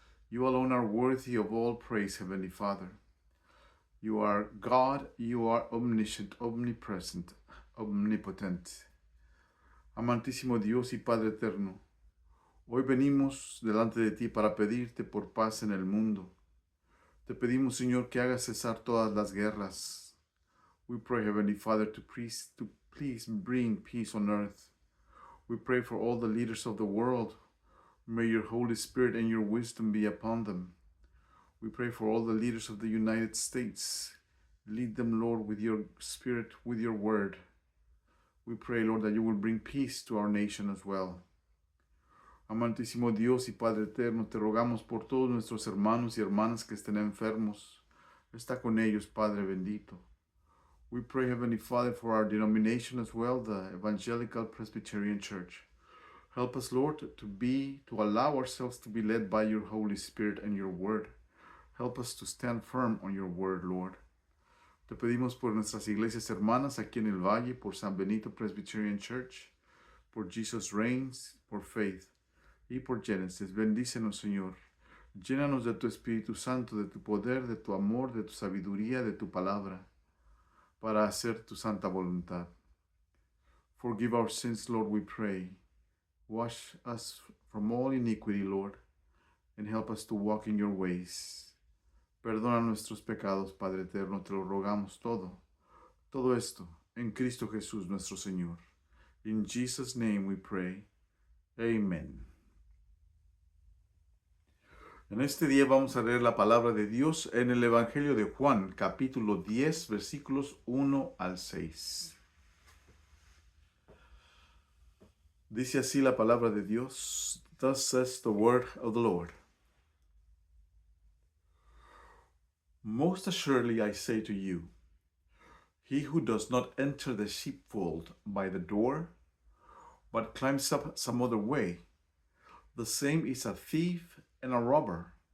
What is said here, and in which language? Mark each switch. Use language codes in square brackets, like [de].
[en] You alone are worthy of all praise, Heavenly Father. You are God, you are omniscient, omnipresent, omnipotent. [es] Amantísimo Dios y Padre eterno, hoy venimos delante de ti para pedirte por paz en el mundo. Te pedimos, Señor, que hagas cesar todas las guerras. [en] We pray, Heavenly Father, to please bring peace on earth. We pray for all the leaders of the world. May your Holy Spirit and your wisdom be upon them. We pray for all the leaders of the United States. Lead them, Lord, with your Spirit, with your word. We pray, Lord, that you will bring peace to our nation as well. [es] Amantísimo Dios y Padre eterno, te rogamos por todos nuestros hermanos y hermanas que estén enfermos. Está con ellos, Padre bendito. [en] We pray, Heavenly Father, for our denomination as well, the Evangelical Presbyterian Church. Help us, Lord, to allow ourselves to be led by your Holy Spirit and your word. Help us to stand firm on your word, Lord. [es] Te pedimos por nuestras iglesias hermanas aquí en el Valle, por San Benito Presbyterian Church, por Jesus Reigns, por Faith y por Genesis. Bendícenos, Señor. Llénanos de tu Espíritu Santo, de tu poder, de tu amor, de tu sabiduría, de tu palabra, para hacer tu santa voluntad. [en] Forgive our sins, Lord, we pray. Wash us from all iniquity, Lord, and help us to walk in your ways. [es] Perdona nuestros pecados, Padre eterno, te lo rogamos todo esto en Cristo Jesús nuestro Señor. [en] In Jesus' name we pray. Amen. [es] En este día vamos a leer la palabra de Dios en el Evangelio de Juan, capítulo 10, versículos 1 al 6. Dice así la palabra de Dios. [en] Thus says the word of the Lord. Most assuredly I say to you, he who does not enter the sheepfold by the door, but climbs up some other way, the same is a thief and a robber.